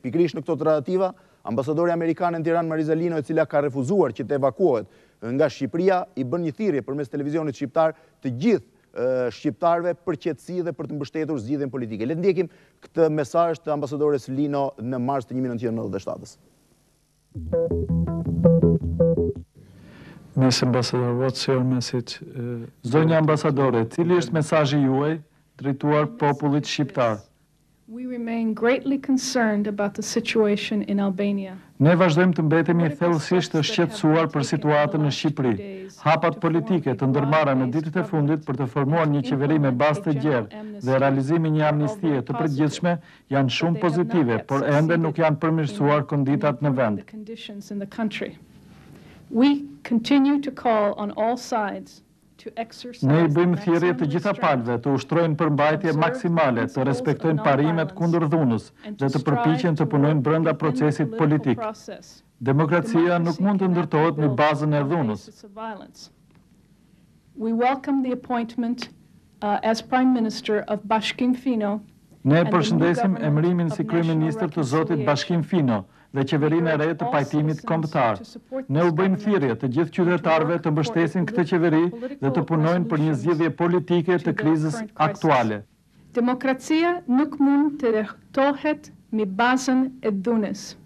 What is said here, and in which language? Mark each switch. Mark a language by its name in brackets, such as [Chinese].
[Albanian] Pikërisht në këto tradativa, ambasadori amerikan në Tiranë Marizalino, e cila ka refuzuar që të evakuohet nga Shqipëria, i bën një thirrje përmes televizionit shqiptar të gjithë shqiptarëve për qetësi dhe për të mbështetur zgjidhjen politike. Le të ndjekim këtë mesazh të ambasadores Lino në mars të 1997-s. [English] Miss Ambassador, what's your message? [Albanian] Zonja ambasadore, cili është mesazhi juaj drejtuar popullit shqiptar? [English] We remain greatly concerned about the situation in Albania. [Albanian] Ne vazhdojmë të mbetemi thellësisht të shqetësuar për situatën në Shqipëri. Hapat politike të ndërmarra në ditët e fundit për të formuar një qeveri me bazë të gjerë dhe realizimi një amnistie të përgjithshme janë shumë pozitive, por ende nuk janë përmirësuar konditat në vend. [English] We continue to call on all sides. [Albanian] Ne i bëjmë thirrje të gjitha palëve të ushtrojnë përmbajtje maksimale, të respektojnë parimet kundër dhunës dhe të përpiqen të punojnë brenda procesit politik. Demokracia nuk mund të ndërtohet në bazën e dhunës. [English] We welcome the appointment as Prime Minister of Bashkim Fino. [Albanian] Ne përshëndesim emërimin si kryeministër të zotit Bashkim Fino dhe qeverinë e re të pajtimit kombëtar. Ne u bëjmë thirrje të gjithë qytetarëve të mbështesin këtë qeveri dhe të punojnë për një zgjidhje politike të krizës aktuale. Demokracia nuk mund të rrethtohet me bazën e dhunës.